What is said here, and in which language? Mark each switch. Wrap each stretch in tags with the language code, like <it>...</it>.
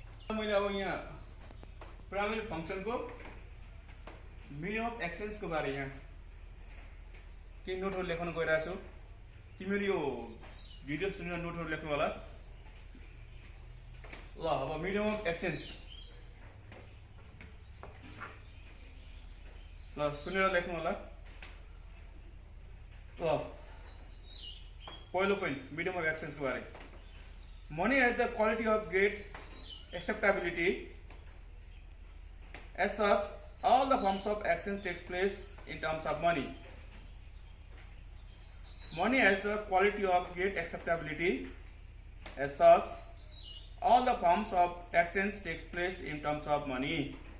<ne>मैले अब यहाँ प्राइमरी फङ्सनको मीडियम अफ एक्सचेन्जको बारे यहाँ केही नोटहरू लेख्न गइरहेको छु। तिमीहरू यो भिडियो सुनेर नोटहरू लेख्नु होला। ल अब मीडियम अफ एक्सचेन्ज ल सुनेर लेख्नु होला। ल पहिलो पोइन्ट मीडियम अफ एक्सचेन्जको बारे।</ne> <en>Money at the quality of great acceptability. As such all the forms of exchange takes place in terms of money. Money has the quality of great acceptability. As such, all the forms of exchange takes place in terms of money.</en>